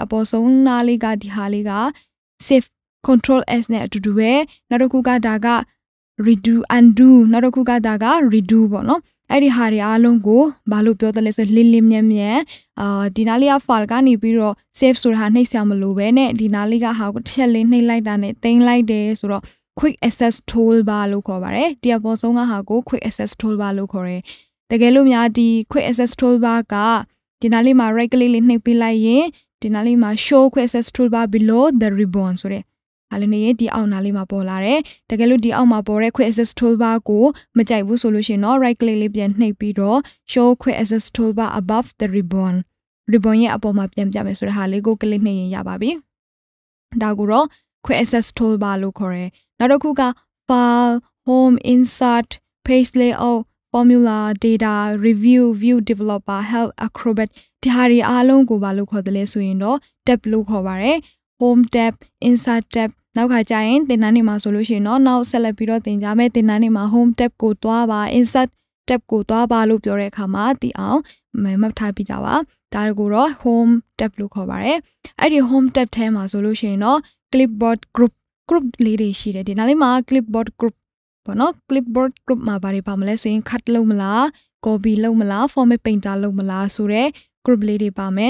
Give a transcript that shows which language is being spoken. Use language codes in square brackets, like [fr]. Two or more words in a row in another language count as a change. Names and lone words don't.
[my] ပေါ်ဆုံးနားလေးကဒီဟာလေးက [en] save control s [my] နဲ့အတူတူပဲနောက်တစ်ခုကဒါက [en] redo undo [my] နောက်တစ်ခုကဒါက redo ပေါ့ နော်အဲ့ဒီဟာတွေအားလုံးကိုဘာလို့ပြောတယ်လဲဆိုလင်းမြန်ဒီနားလေးက file ကနေပြီးတော့ save ဆိုတာနှိပ်ဆရာမလို့ပဲနဲ့ဒီနားလေးကဟာကိုတစ်ချက်လေးနှိပ်လိုက်တာနဲ့တင်လိုက်တယ်ဆိုတော့ [en] quick access toolbar [my] လို့ခေါ်ပါတယ်ဒီအပေါ်ဆုံးကဟာကို [en] quick access toolbar [my] လို့ခေါ်တယ်တကယ်လို့များဒီ [en] quick access toolbar [my] ကဒီနားလေးမှာ [en] right click [my] လေးနှိပ်ပေးလိုက်ရင်ဒီနားလေးမှာ [en] show quick access toolbar below the ribbon [my] ဆိုတဲ့ ဟာလည်းနေဒီအောက်နာလေးမှာပေါ်လာတယ်တကယ်လို့ဒီအောက်မှာပေါ်တဲ့ [en] quick access toolbar [my] ကိုမကြိုက်ဘူးဆိုလို့ရှိရင်တော့ [en] right click [my] လေးပြန်နှိပ်ပြီးတော့ [en] show quick access toolbar above the ribbon [my] ရဲ့အပေါ်မှာပြန်ပြမယ်ဆိုတဲ့ဟာလေးကို click နှိပ်ရင်ရပါပြီဒါကိုတော့ [en] quick access toolbar [my] လို့ခေါ်တယ်နောက်တစ်ခုက [en] file home insert page layout formula data review view developer help acrobat [my] ဒီဟာတွေအားလုံး ကိုဘာလို့ခေါ်တယ်လဲဆိုရင်တော့ tab လို့ခေါ်ပါတယ် [en] home tab insert tab [my] နောက်ခါကျရင်သင်တန်းတွေမှာဆိုလို့ရှိရင်တော့နောက်ဆက်လက်ပြီးတော့ သင်ကြားမယ်သင်တန်းတွေမှာ [en] home tab [my] ကိုတွားပါ [en] insert tab [my] ကိုတွားပါလို့ပြောတဲ့အခါမှာသိအောင်မှတ်ထားပြကြပါဒါကိုတော့ [en] home tab [my] လို့ခေါ်ပါတယ်အဲ့ဒီ [en] home tab [my] ထဲမှာဆိုလို့ရှိရင်တော့ [en] clipboard group [my] လေးတွေရှိတယ်ဒီနောက်လေးမှာ [en] clipboard group [my] ပေါ့နော် [en] clipboard group [my] မှာဘာတွေပါမလဲဆိုရင် cut လုပ်မလား copy လုပ်မလား [en] format painter [my] လုပ်မလားဆိုတဲ့ group လေးတွေပါမယ်